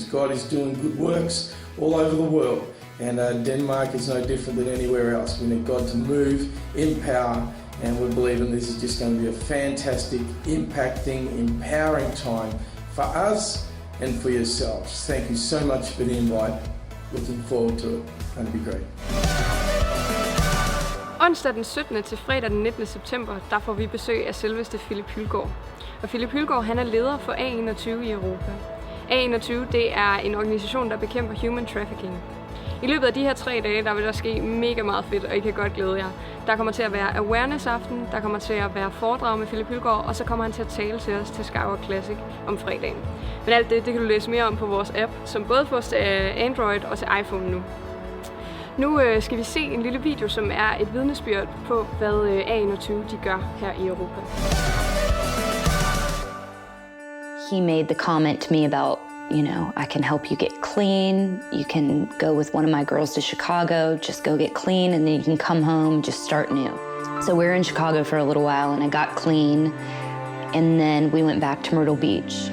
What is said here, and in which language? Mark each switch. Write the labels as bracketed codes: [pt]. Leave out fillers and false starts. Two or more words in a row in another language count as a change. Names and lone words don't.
[en] God is doing good works all over the world, and Denmark is no different than anywhere else. We need God to move in power, and we're believing this is just going to be a fantastic, impacting, empowering time for us and for yourselves. Thank you so much for the invite. Looking forward to it. It's going to be great. [da] Onsdag den 17. til fredag den 19. september, der får vi besøg af selveste Philip Hylgaard. Og Philip Hylgaard, han er leder for A21 i Europa. A21, det er en organisation, der bekæmper [en] human trafficking. [da] I løbet af de her 3 dage, der vil der ske mega meget fedt, og I kan godt glæde jer. Der kommer til at være awareness-aften, der kommer til at være foredrag med Philip Hylgaard, og så kommer han til at tale til os til Skywalk Classic om fredagen. Men alt det kan du læse mere om på vores app, som både fås til Android og til iPhone nu. Nu skal vi se en lille video, som er et vidnesbyrd på, hvad A21 de gør her i Europa. [en] He made the comment to me about, I can help you get clean. You can go with one of my girls to Chicago, just go get clean, and then you can come home, just start new. So we were in Chicago for a little while, and I got clean, and then we went back to Myrtle Beach.